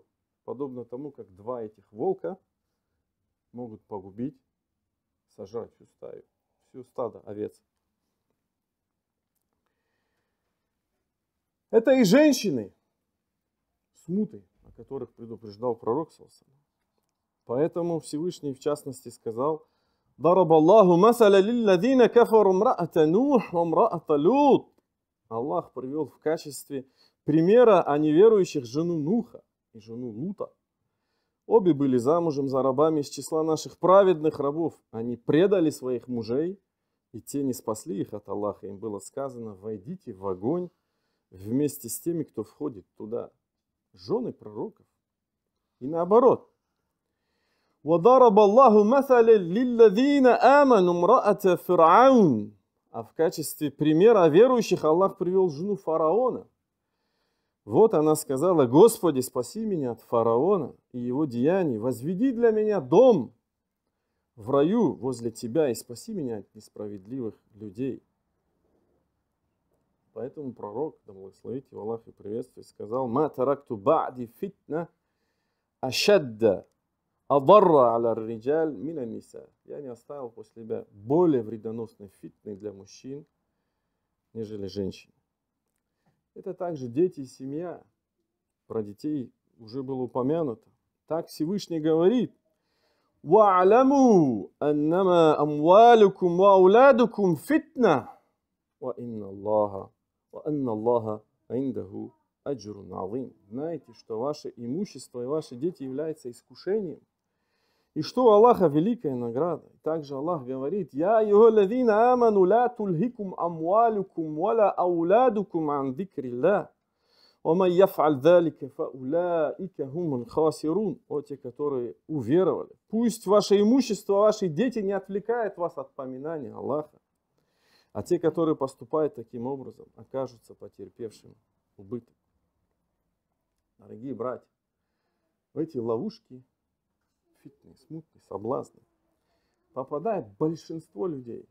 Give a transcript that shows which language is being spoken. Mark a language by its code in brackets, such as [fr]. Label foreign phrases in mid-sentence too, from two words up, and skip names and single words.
[ru] Подобно тому, как два этих волка могут погубить, сожрать всю стаю, всю стадо овец. Это и женщины, смуты, о которых предупреждал пророк. Поэтому Всевышний в частности сказал: [ar] ضرب الله مثلا للذين كفروا امرأة نوح وامرأة لوط. [ru] Аллах привел в качестве примера о неверующих жену Нуха и жену Лута. Обе были замужем за рабами из числа наших праведных рабов. Они предали своих мужей, и те не спасли их от Аллаха. Им было сказано: войдите в огонь вместе с теми, кто входит туда. Жены пророков. И наоборот. [ar] وَضَرَبَ اللَّهُ مَثَلًا لِلَّذِينَ آمَنُوا امْرَأَةَ فِرْعَوْنَ. [ru] А в качестве примера верующих Аллах привел жену фараона. Вот она сказала: Господи, спаси меня от фараона и его деяний, возведи для меня дом в раю возле тебя и спаси меня от несправедливых людей. Поэтому пророк, да благословит его Аллах и приветствует, сказал: [ar] «ما تركت بعدي فتنة أشد أضر على الرجال من النساء. [ru] Я не оставил после себя более вредоносной фитны для мужчин, нежели женщин. Это также дети и семья. Про детей уже было упомянуто. Так Всевышний говорит: [ar] وَاعْلَمُوا أَنَّمَا أَمْوَالُكُمْ وَأَوْلَادُكُمْ فِتْنَةٌ وَأَنَّ اللَّهَ عِنْدَهُ أَجْرٌ عَظِيمٌ. [ru] Знаете, что ваше имущество и ваши дети являются искушением, и что у Аллаха великая награда. Также Аллах говорит: [ar] «يا أيها الذين آمنوا لا تلهكم أموالكم ولا أولادكم عن ذكر الله. وَمَنْ يَفْعَلْ ذَلِكَ فَأُولَٰئِكَ هُمُ الْخَاسِرُونَ». [ru] О, те, которые уверовали. Пусть ваше имущество, ваши дети не отвлекают вас от поминания Аллаха. А те, которые поступают таким образом, окажутся потерпевшим убыток. Дорогие братья, в эти ловушки, фитны, смутные, соблазны, попадает большинство людей.